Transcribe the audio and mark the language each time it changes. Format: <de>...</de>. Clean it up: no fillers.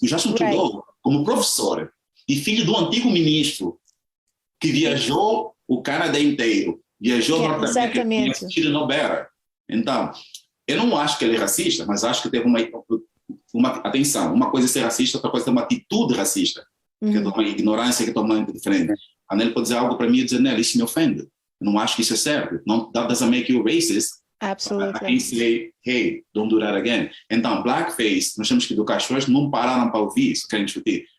<pt>O Justin Trudeau, como professor e filho do antigo ministro, que viajou o Canadá inteiro, viajou ao Norte América e assistido no Better. Então, eu não acho que ele é racista, mas acho que teve atenção, uma coisa é ser racista, outra coisa é ter uma atitude racista, que é uma ignorância que é totalmente diferente. A Nelly pode dizer algo para mim e dizer, Nelly, isso me ofende. Eu não acho que isso é certo. Não,</pt> <en>that doesn't make you racist. Absolutely. I can say, hey, don't do that again.</en> <pt>Então, Blackface, nós temos que educar as pessoas, não pararam para ouvir isso, querem discutir.</pt>